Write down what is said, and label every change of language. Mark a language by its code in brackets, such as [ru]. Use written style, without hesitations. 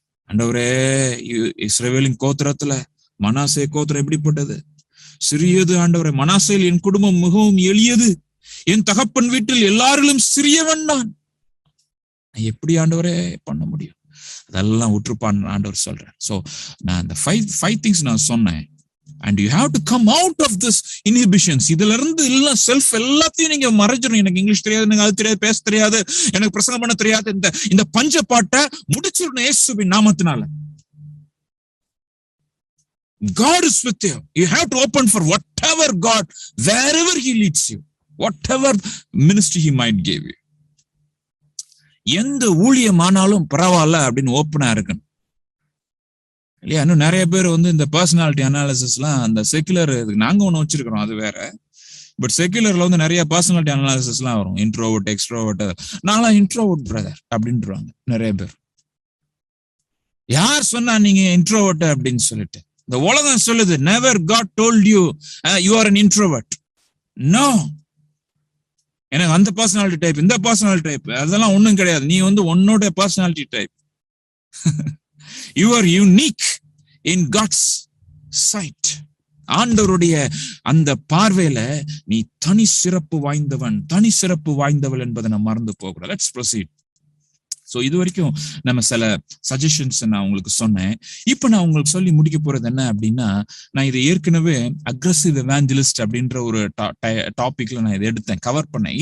[ta] ஆண்டவரே, இஸ்ரவேலின் கோத்திரத்துல மனாசே கோத்திரம் எப்படிப்பட்டது? சிறியது ஆண்டவரே. மனாசேல் என் குடும்பம் மிகவும் எளியது, என் தகப்பன் வீட்டில் எல்லாரிலும் சிறியவன் நான். எப்படி ஆண்டவரே பண்ண முடியும்? அதெல்லாம் உற்றுப்பான் ஆண்டவர் சொல்றேன். சோ நான் இந்த [en] five things [ta] நான் சொன்னேன். [en] And you have to come out of this inhibitions. [ta] இதுல இருந்து எல்லாம் செல்ஃப் எல்லாத்தையும் நீங்க மறைஞ்சிடும். எனக்கு இங்கிலீஷ் தெரியாது, எனக்கு அது தெரியாது, பேச தெரியாது, எனக்கு பிரசங்கம் பண்ண தெரியாது, இந்த பஞ்ச பாட்டை முடிச்சிடணும் இயேசுவின் நாமத்தினால. [en] God is with you. You have to open for whatever God, wherever He leads you, whatever ministry He might give you. [ta] எந்த ஊழியமானாலும் பரவாயில்ல அப்படின்னு ஓப்பனா இருக்கணும் இல்லையா? இன்னும் நிறைய பேர் இந்த பர்சனாலிட்டி அனாலிசிஸ்லாம் அந்த செக்குலர், நாங்க ஒண்ணு வச்சிருக்கிறோம், அது வேற. பட் செக்குலர்ல நிறைய பர்சனாலிட்டி அனாலிசிஸ்லாம் வரும். Introvert, extrovert. நான்லாம் இன்ட்ரோவர்ட் பிரதர் அப்படின்றாங்க நிறைய பேர். யார் சொன்னா நீங்க இன்ட்ரோவர்ட் அப்படின்னு சொல்லிட்டு? இந்த உலகம் சொல்லுது, [en] never God told you you are an introvert. No. [ta] எனக்கு அந்த பர்சனாலிட்டி டைப், இந்த பர்சனாலிட்டி டைப், அதெல்லாம் ஒண்ணும் கிடையாது. நீ உன்னோட personality type. [en] You are unique in God's sight. [ta] ஆண்டவருடைய அந்த பார்வையில நீ தனி சிறப்பு வாய்ந்தவன், தனி சிறப்பு வாய்ந்தவள் என்பதை நம்ம மறந்து போகக்கூடாது. [en] Let's proceed. [ta] சோ இது வரைக்கும் நம்ம சில சஜஷன்ஸ் நான் உங்களுக்கு சொன்னேன். இப்ப நான் உங்களுக்கு சொல்லி முடிக்க போறது என்ன அப்படின்னா, நான் இதை ஏற்கனவே அக்ரெசிவ் எவாஞ்சலிஸ்ட் அப்படின்ற ஒரு டாபிக்ல நான் இதை எடுத்தேன், கவர் பண்ணேன்.